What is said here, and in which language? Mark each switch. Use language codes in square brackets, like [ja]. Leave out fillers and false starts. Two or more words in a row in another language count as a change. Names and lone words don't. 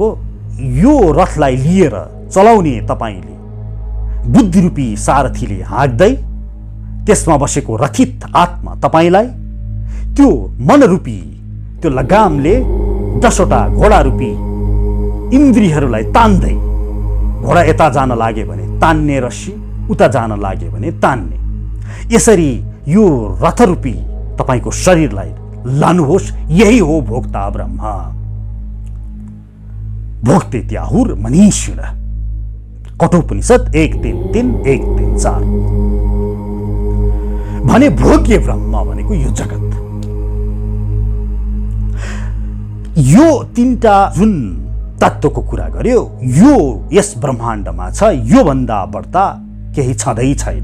[ne] यो रथलाई लिएर चलाउने तपाईँले बुद्धिरूपी सारथीले हाँक्दै त्यसमा बसेको रथित आत्मा तपाईँलाई त्यो मनरूपी त्यो लगामले 10वटा घोडारूपी इन्द्रियहरूलाई तान्दै, घोडा यता जान लागे भने तान्ने रस्सी, उता जान लागे भने तान्ने, यसरी यो रथरूपी तपाईँको शरीरलाई लानुहोस्। [sa] यही हो भोक्ता ब्रह्म, भोक्ते त्याहुर मनीषिण। [ne] कठोपनिषद 1:3-1:4 भने भोग्य ब्रह्म भनेको यो जगत, यो 3टा जुन तत्त्वको कुरा गर्यो यो यस ब्रह्माण्डमा छ, यो भन्दा बढ्ता केही छँदै छैन।